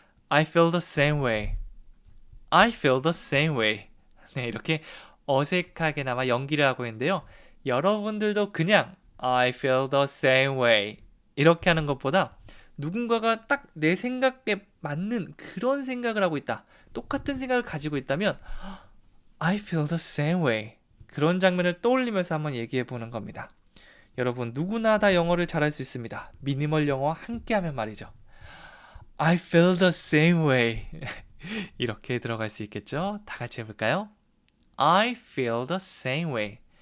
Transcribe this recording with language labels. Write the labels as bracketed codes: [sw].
[en] I feel the same way. I feel the same way. [ko] 네, 이렇게 어색하게나마 연기를 하고 있는데요. 여러분들도 그냥 [en] I feel the same way [ko] 이렇게 하는 것보다 누군가가 딱 내 생각에 맞는 그런 생각을 하고 있다. 똑같은 생각을 가지고 있다면 [en] I feel the same way. [ko] 그런 장면을 떠올리면서 한번 얘기해 보는 겁니다. 여러분 누구나 다 영어를 잘할 수 있습니다. 미니멀 영어 함께하면 말이죠. [en] I feel the same way. [ko] 이렇게 들어갈 수 있겠죠? 다 같이 해볼까요? [en] I feel the same way.